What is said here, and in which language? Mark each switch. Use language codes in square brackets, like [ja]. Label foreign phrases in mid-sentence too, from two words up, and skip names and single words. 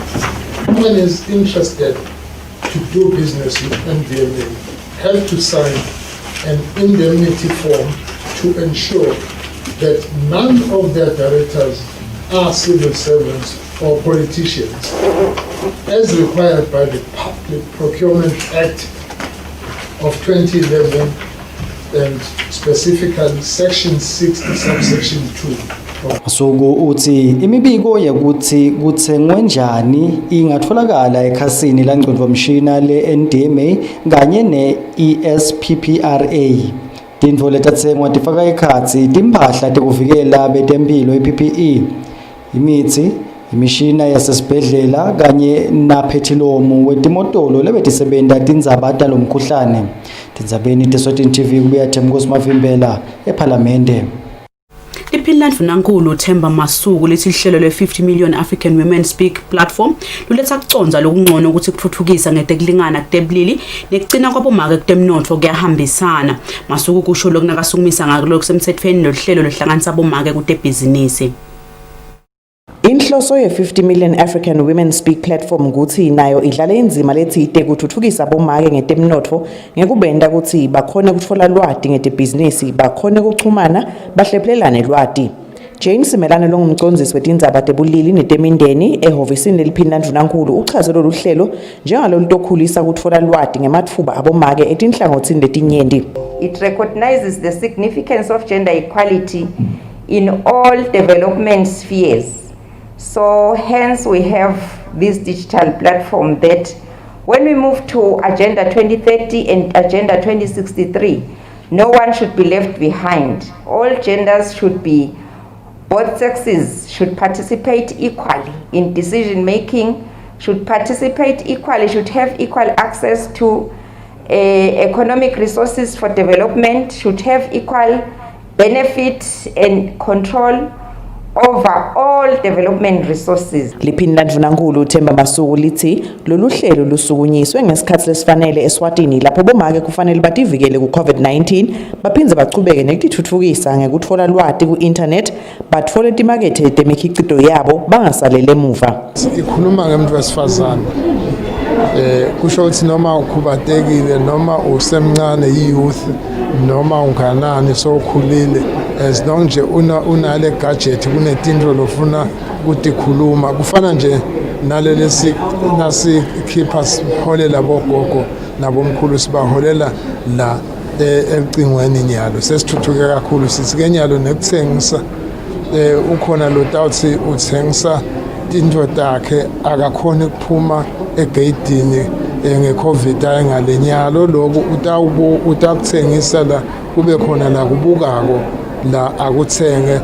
[en] Anyone is interested to do business with NDMA have to sign an indemnity form to ensure that none of their directors are civil servants or politicians, as required by the Public Procurement Act of 2011 and specifically Section 60, subsection 2. [ss] Masuku uthi imibiko yokuthi kuthengwe njani ingatholakala ekhasini langcondvomshina le-NDMA kanye ne-ESPPRA. Tintfo letatsengwa tifaka ekhatsi timphahla tekuvikela betempilo i-PPE, imithi, imishina yasesibhedlela kanye naphetholomu wetimotolo lebetisebenta tindzaba talomkhuhlane. Tindzabeni teSwatini TV kubuya Themkosi Mavimbela ePhalamende. Liphila ndvunankulu Themba Masuku lithi ihlelo le-50 million African Women Speak platform luletha kuconza lokungcono ukuthi kuthuthukisa ngetekulingana kutebulili nekugcina kwabomake kutemnotfo kuyahambisana. Masuku kusho lokunakasukumisa ngako lokusemthethweni lohlelo lohlanganisa abomake kutebhizinisi. Inhloso ye-50 million African Women Speak platform ukuthi nayo idlala inzima lethide kuthuthukisa abomake ngetemnotfo ngekubenda ukuthi bakhone kutfola lwati ngetebhizinisi, bakhone kuchumana, bahlephulelane lwati. Jane Simelane longumcondzisi wetindzaba tebulili netemindeni ehhovisini leliphila ndvunankulu uchaze lolu hlelo njengalolutokhulisa kutfola lwati ngematfuba abomake etinhlangothini letinyenti. [en] It recognizes the significance of gender equality in all development spheres. So hence we have this digital platform that when we move to Agenda 2030 and Agenda 2063, no one should be left behind. All genders should be, both sexes should participate equally in decision making, should participate equally, should have equal access to economic resources for development, should have equal benefit and control over all development resources. [ss] Liphila ndvunankulu Themba Masuku lithi lolu hlelo lusukunyiswe ngesikhathi lesifanele Eswatini lapho bomake kufanele bativikele ku-COVID-19 baphindze bachubeke nekutitfutfukisa ngekutfola lwati ku-internet batfole timakethe temikhicito yabo bangasalele emuva. Ikhuluma ngemntu wesifazane kusho ukuthi noma ukhubatekile noma usemncane youth noma unganani sokhulile as long nje unale gadget kunetinto lofuna ukukhuluma kufana nje nalele nasikhipha siholela bogogo nabomkhulu sibaholela la ecingweni nyalo sesithuthuke kakhulu sithi nyalo nekuthengisa ukhona lo tawuthi uthengisa into takhe akakhona ukuphuma egeyidini ngeCovid ayengalenyalo lokho utakuthengisa la kube khona la kubukako la akuthenge.